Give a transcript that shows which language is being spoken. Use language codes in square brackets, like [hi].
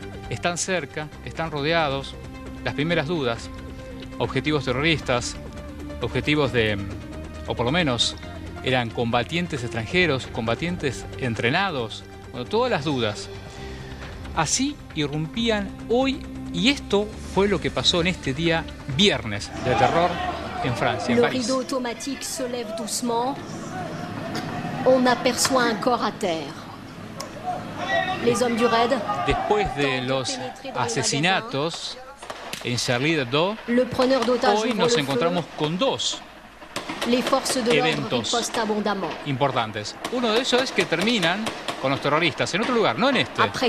[es] están cerca, están rodeados. Las primeras dudas, objetivos terroristas, objetivos o por lo menos eran combatientes extranjeros, combatientes entrenados, bueno, todas las dudas. Así irrumpían hoy, y esto fue lo que pasó en este día viernes de terror en Francia, en París. [fr] Le rideau automatique se lève doucement. On aperçoit un corps à terre. Les hommes du raid. [es] Después de los asesinatos en Charlie Hebdo, hoy nos encontramos con dos eventos importantes. Uno de ellos es que terminan con los terroristas en otro lugar, no en este.